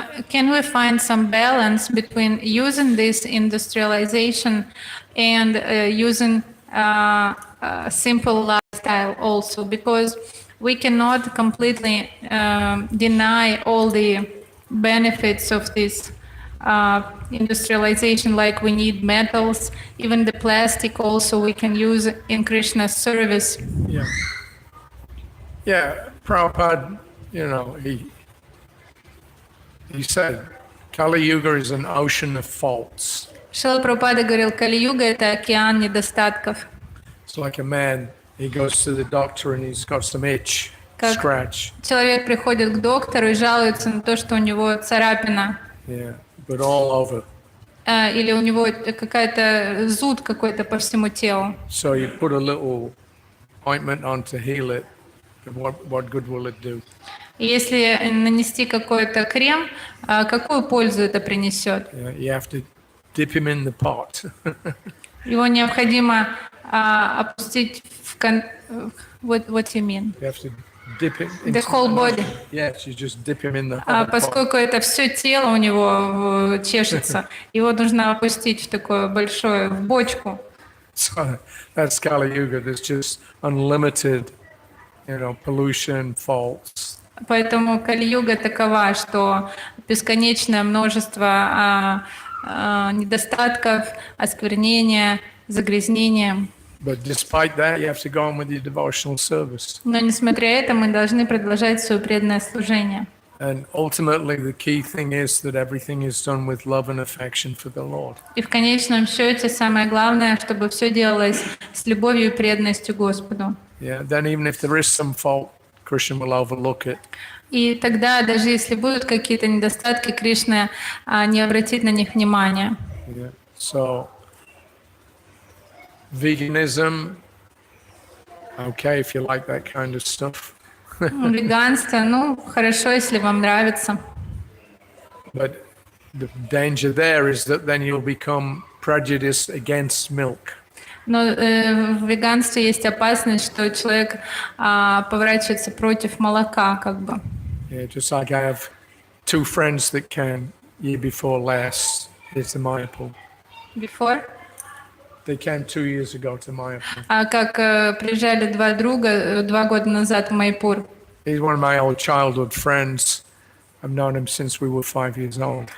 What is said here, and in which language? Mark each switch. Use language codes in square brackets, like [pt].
[en] Can we find some balance between using this industrialization and using simple lifestyle also, because we cannot completely deny all the benefits of this industrialization, like we need metals, even the plastic also we can use in Krishna's service. Yeah. Yeah, Prabhupada, he said, Kali Yuga is an ocean of faults. [ru] Шрила Прабхупада говорил, Кали-юга — это океан недостатков. [en] It's like a man, he goes to the doctor and he's got some itch, [ru] Как [en] scratch. [ru] человек приходит к доктору и жалуется на то, что у него царапина. [en] Yeah, but all over. [ru] или у него какая-то зуд какой-то по всему телу. [en] So you put a little ointment on to heal it. What good will it do? [ru] И если нанести какой-то крем, какую пользу это принесет? [en] You have to dip him in the pot. [ru] Его необходимо опустить в [en] what you mean? You have to dip him The whole body. Yes, you just dip him in the hot pot. [ru] Поскольку это все тело у него чешется, его нужно опустить в такое большое, в бочку. [en] So that's Kali Yuga. There's just unlimited, pollution, faults. [ru] Поэтому Кали-юга такова, что бесконечное множество недостатков, осквернения, загрязнения. [en] But despite that, you have to go on with your devotional service. [ru] Но несмотря на это, мы должны продолжать свое преданное служение. [en] And ultimately, the key thing is that everything is done with love and affection for the Lord. [ru] И в конечном счете самое главное, чтобы все делалось с любовью и преданностью Господу. [en] Yeah. Then even if there is some fault, Krishna will overlook it. [ru] И тогда, даже если будут какие-то недостатки, Кришна не обратит на них внимания. [en] Yeah. So, veganism, okay, if you like that kind of stuff. [ru] Веганство, хорошо, если вам нравится. [en] But the danger there is that then you'll become prejudiced against milk. [ru] Но в веганстве есть опасность, что человек поворачивается против молока, как бы. [en] Yeah, just like I have two friends that came year before last here to Mayapur. Before? They came 2 years ago to Mayapur. [ru] Как приезжали два друга 2 года назад в Майпур. [en] He's one of my old childhood friends. I've known him since we were 5 years old.